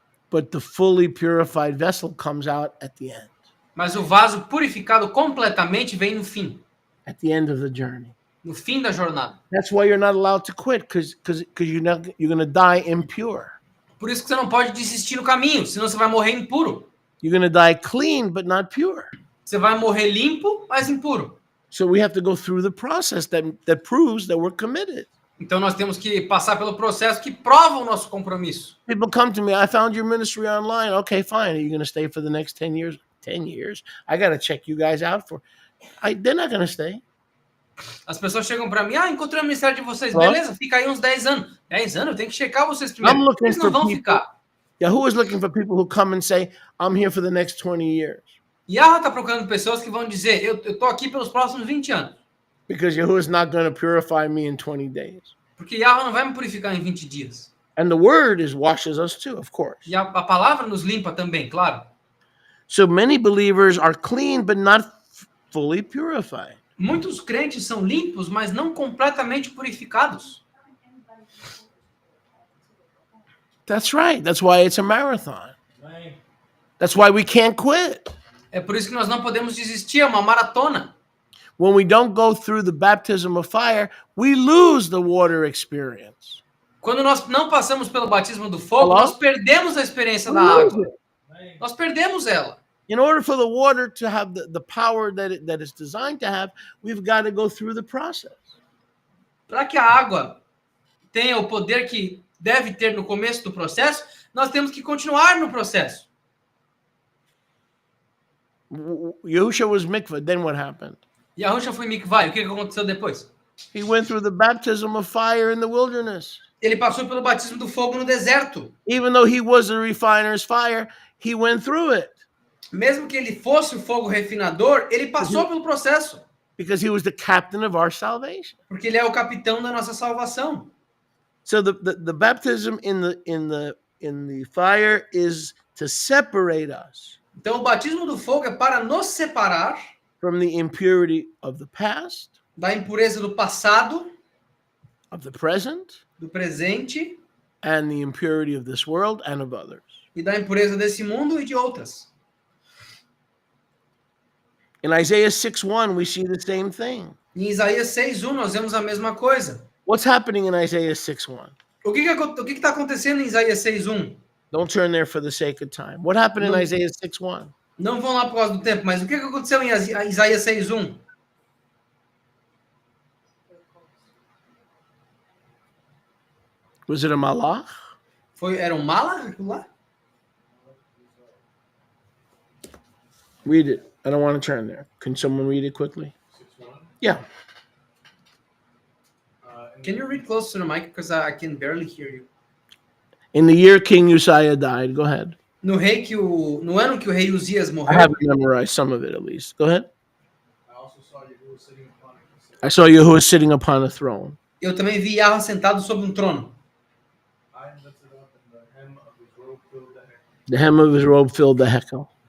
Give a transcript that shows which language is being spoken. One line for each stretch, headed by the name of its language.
English: but the fully purified vessel comes out at the end,
Portuguese: mas o vaso purificado completamente vem no fim,
English: at the end of the journey.
Portuguese: no fim da jornada.
English: That's why you're not allowed to quit, because you're going to die impure.
Portuguese: Por isso que você não pode desistir no caminho, senão você vai morrer impuro.
English: You're going to die clean, but not pure.
Portuguese: Você vai morrer limpo, mas impuro.
English: So we have to go through the process that proves that we're committed.
Portuguese: Então nós temos que passar pelo processo que prova o nosso compromisso.
English: People come to me, I found your ministry online. Okay, fine. Are you going to stay for the next 10 years? 10 years? I got to check you guys out for. They're not going to stay.
Portuguese: As pessoas chegam para mim, encontrei o ministério de vocês, Ó. beleza, fica aí uns 10 anos. 10 anos, eu tenho que checar vocês primeiro.
English: I'm looking
Portuguese: Eles não
English: for
Portuguese: vão
English: people.
Portuguese: ficar.
English: Yahoo is looking for people who come and say, I'm here for the next 20 years.
Portuguese: Yahweh está procurando pessoas que vão dizer, eu tô aqui pelos próximos 20 anos.
English: Because Yahoo is not going to purify me in 20 days.
Portuguese: Porque Yahweh não vai me purificar em 20 dias.
English: And the word washes us too, of course.
Portuguese: E a palavra nos limpa também, claro.
English: So many believers are clean, but not fully purified.
Portuguese: Muitos crentes são limpos, mas não completamente purificados.
English: That's right. That's why it's a marathon. That's why we can't quit.
Portuguese: É por isso que nós não podemos desistir, é uma maratona.
English: When we don't go through the baptism of fire, we lose the water experience.
Portuguese: Quando nós não passamos pelo batismo do fogo,
English: Hello?
Portuguese: nós perdemos a experiência da
English: We lose
Portuguese: água.
English: it.
Portuguese: Nós perdemos ela.
English: In order for the water to have the power that it's designed to have, we've got to go through the process.
Portuguese: Para que a água tenha o poder que deve ter no começo do processo, nós temos que continuar no processo.
English: Yahusha was mikvah. Then what happened?
Portuguese: Yahusha foi mikvah. O que aconteceu depois?
English: He went through the baptism of fire in the wilderness.
Portuguese: Ele passou pelo batismo do fogo no deserto.
English: Even though he was a refiner's fire, he went through it
Portuguese: Mesmo que ele fosse o fogo refinador, ele passou pelo processo.
English: because he was the captain of our salvation.
Portuguese: Porque ele é o capitão da nossa salvação.
English: So the baptism in the fire is to separate us
Portuguese: Então, o batismo do fogo é para nos separar
English: from the impurity of the past,
Portuguese: da impureza do passado,
English: of the present,
Portuguese: do presente
English: and the impurity of this world and of others.
Portuguese: e da impureza desse mundo e de outras.
English: In Isaiah 6:1, we see the same thing.
Portuguese: Em Isaías 6:1 nós vemos a mesma coisa.
English: What's happening in Isaiah 6:1?
Portuguese: O que está acontecendo em Isaías 6:1?
English: Don't turn there for the sake of time. What happened in No. Isaiah 6:1?
Portuguese: Não vão lá por causa do tempo, mas o que aconteceu em Isaías 6:1?
English: Was it a malach?
Portuguese: Era um mala aquilo lá?
English: Read it. I don't want to turn there. Can someone read it quickly? 6:1. Yeah. Can you read close to the mic? Because I can barely hear you. In the year King Uzziah died. Go ahead.
Portuguese: No ano que o rei Uzias
English: I
Portuguese: morreu,
English: haven't memorized some of it at least. Go ahead. I also saw Yahuwah sitting upon it. I saw Yahuwah sitting upon a throne.
Portuguese: eu também vi Yahweh sentado sobre um trono.
English: I lifted up, and the hem of his robe filled the heck. The hem of his robe filled the hekel.